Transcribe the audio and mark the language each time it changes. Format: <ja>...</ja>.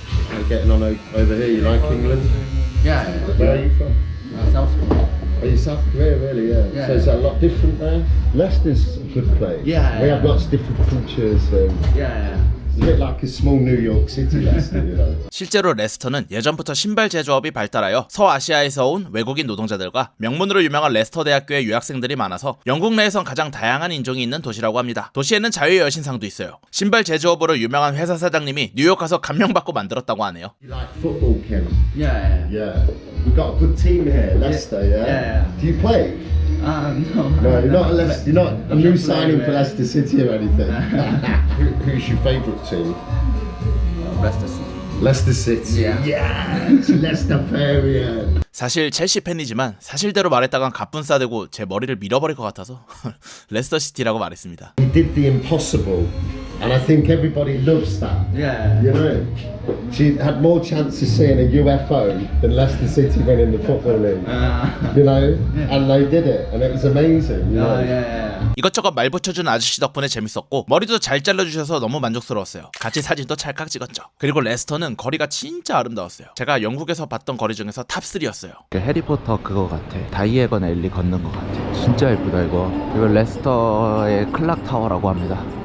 <en>How you getting on over here? You like England? Yeah. Where are you from? South Korea. Are you South Korea, really? Yeah. Yeah. So is that a lot different there? Leicester's a good place. Yeah, We yeah. have lots of different cultures. Yeah. It's a bit like a small New York City, Leicester, you know.</en> <ko>실제로 레스터는 예전부터 신발 제조업이 발달하여 서아시아에서 온 외국인 노동자들과 명문으로 유명한 레스터 대학교의 유학생들이 많아서 영국 내에선 가장 다양한 인종이 있는 도시라고 합니다. 도시에는 자유의 여신상도 있어요. 신발 제조업으로 유명한 회사 사장님이 뉴욕 가서 감명받고 만들었다고 하네요.</ko> <en>You like football, Kim? Yeah. Yeah. We've got a good team here, Leicester, yeah? Yeah. Do you play? No. No, you're not a new signing for Leicester City or anything. Who's your favourite team? Leicester City. Leicester City. Yes, Leicester Fairy.</en> <ko>사실 첼시 팬이지만 사실대로 말했다간 갑분싸되고 제 머리를 밀어버릴 것 같아서 레스터 시티라고 말했습니다.</ko> <en>He did the impossible, and I think everybody loves that. Yeah. You know, she had more chance of seeing a UFO than Leicester City winning the football league. You know, and they did it, and it was amazing. You know? Yeah.</en> <ko>이것저것 말 붙여준 아저씨 덕분에 재밌었고 머리도 잘 잘라주셔서 너무 만족스러웠어요. 같이 사진도 찰칵 찍었죠. 그리고 레스터는 거리가 진짜 아름다웠어요. 제가 영국에서 봤던 거리 중에서 탑3였어요. 해리포터 그거 같아. 다이애건 앨리 걷는 거 같아. 진짜 예쁘다 이거. 이거 레스터의 클락 타워라고 합니다.</ko>